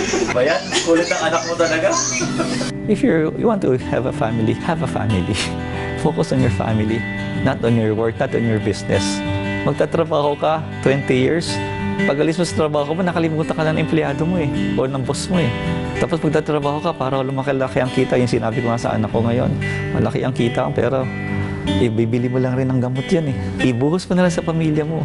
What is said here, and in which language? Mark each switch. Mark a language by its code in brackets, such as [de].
[tl] Bayan, kulit ang anak mo talaga. [en] If you want to have a family, have a family. Focus on your family, not on your work, not on your business. [tl] Magtatrabaho ka 20 years, pag alis mo sa trabaho mo, nakalimutan ka na ng empleyado mo o ng boss mo Tapos magtatrabaho ka para lumaki-laki ang kita. Yung sinabi ko nga sa anak ko ngayon, malaki ang kita, pero ibibili mo lang rin ng gamot yan Ibuhos mo na lang sa pamilya mo.